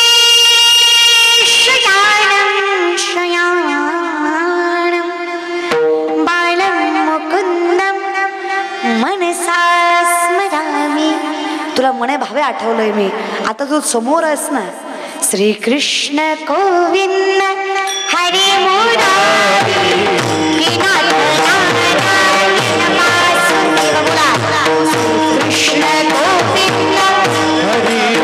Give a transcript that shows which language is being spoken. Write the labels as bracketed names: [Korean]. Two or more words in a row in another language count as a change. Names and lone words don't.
[Sanskrit] शयानं शयानं बालं मुकुन्दं मनसा स्मरामि. [Marathi] तुला मने भावे आठवलंय मी आता तू समोर आहेस ना. [Sanskrit] श्रीकृष्ण गोविंद हरे मुरारी कृष्ण गोविंद हरि